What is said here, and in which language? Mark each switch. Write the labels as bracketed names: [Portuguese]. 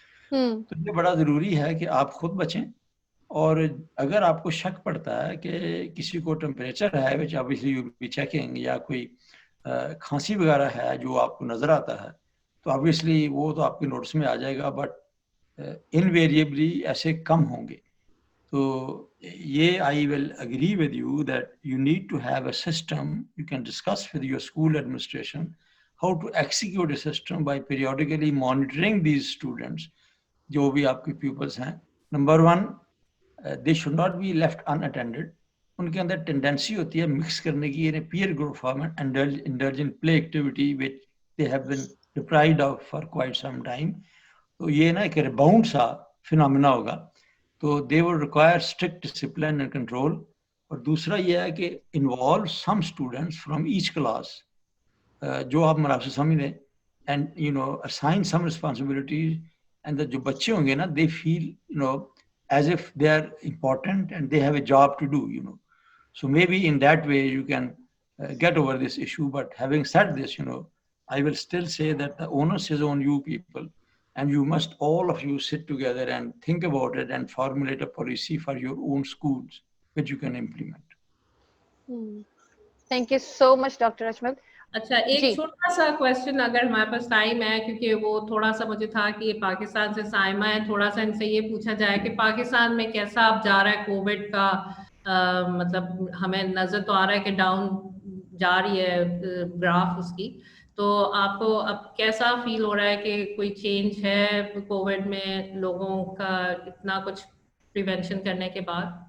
[Urdu] تو یہ بڑا ضروری ہے کہ آپ خود بچیں, اور اگر آپ کو شک پڑتا ہے کہ کسی کو ٹمپریچر ہے [English] which obviously you will be checking, [Urdu] یا کوئی کھانسی وغیرہ ہے جو آپ کو نظر آتا ہے, تو obviously وہ تو آپ کے نوٹس میں آ جائے گا, بٹ invariably ایسے کم ہوں گے. تو یہ [English] I will agree with you that you need to have a system. You can discuss with your school administration how to execute a system by periodically monitoring these students, [Urdu] جو بھی آپ کے peoples ہیں. [English] Number 1, they should not be left unattended. [Urdu] ان کے اندر tendency ہوتی ہے mix کرنے کی, یعنی peer group format, [English] indulge in play activity which they have been deprived of for quite some time. [Urdu] تو یہ نا ایک ریباؤنڈ سا فنامنا ہوگا, تو [English] they will require strict discipline and control. [Urdu] اور دوسرا یہ ہے کہ [English] involve some students from each class, [Urdu] جو آپ مناسب سے سمجھ لیں, [English] and assign some responsibilities, and [Urdu] جو بچے ہوں گے نا, [English] they feel as if they are important and they have a job to do, so maybe in that way you can get over this issue. But having said this, I will still say that the onus is on you people, and you must, all of you, sit together and think about it and formulate a policy for your own schools which you can implement. Thank you so much, Dr. Ajmal. [Urdu] اچھا, ایک چھوٹا سا question اگر ہمارے پاس time ہے, کیونکہ وہ تھوڑا سا مجھے تھا کہ پاکستان سے صائمہ ہے, تھوڑا سا ان سے یہ پوچھا جائے کہ پاکستان میں کیسا اب جا رہا ہے کووڈ کا, مطلب ہمیں نظر تو آ رہا ہے کہ ڈاؤن جا رہی ہے گراف اس کی, تو آپ کو اب کیسا فیل ہو رہا ہے کہ کوئی چینج ہے کووڈ میں لوگوں کا اتنا کچھ پریونشن کرنے کے بعد؟